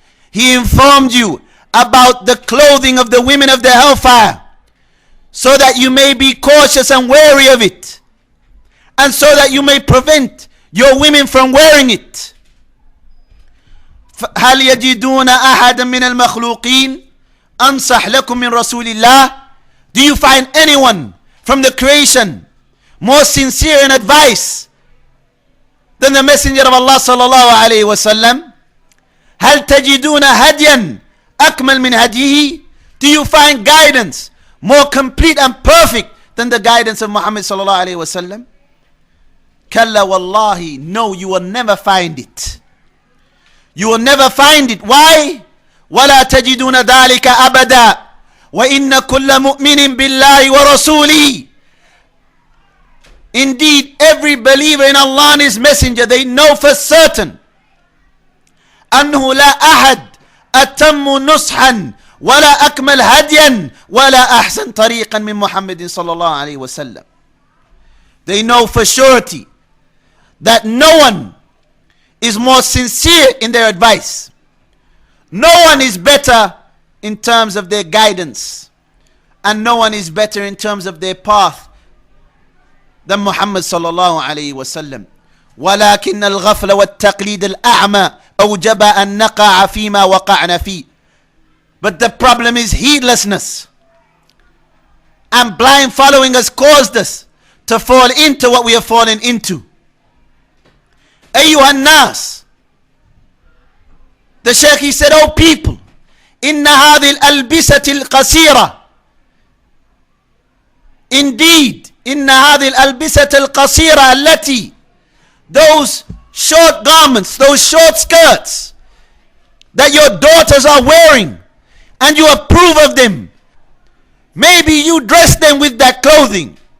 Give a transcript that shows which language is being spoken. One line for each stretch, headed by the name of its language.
English: He informed you about the clothing of the women of the hellfire, so that you may be cautious and wary of it, and so that you may prevent your women from wearing it.
Arabic: هل يجدون أحدا من المخلوقين أنصح لكم من رسول الله?
English: Do you find anyone from the creation more sincere in advice than the Messenger of Allah صلى الله عليه وسلم?
Arabic: هل تجدون هديا أكمل من هديه?
English: Do you find guidance more complete and perfect than the guidance of Muhammad صلى الله عليه وسلم?
Arabic: كلا والله,
English: no, you will never find it. You will never find it. Why?
Arabic: ولا تجدون ذلك أبدا وإن كل مؤمن بالله ورسوله.
English: Indeed, every believer in Allah and His Messenger, they know for certain
Arabic: أنه لا أحد أتم نصحا ولا أكمل هديا ولا أحسن طريقا من محمد صلى الله عليه وسلم.
English: They know for surety that no one is more sincere in their advice. No one is better in terms of their guidance, and no one is better in terms of their path than Muhammad sallallahu alayhi wa sallam.
Arabic: ولكن الغفلة والتقليد الأعمى أوجب أن نقع فيما وقعنا فيه.
English: But the problem is heedlessness and blind following has caused us to fall into what we have fallen into.
Arabic: أيها الناس,
English: the Shaykh, he said, O people,
Arabic: إن هذه الألبسة القصيرة,
English: indeed,
Arabic: إن هذه الألبسة القصيرة التي,
English: those short garments, those short skirts that your daughters are wearing and you approve of them, maybe you dress them with that clothing.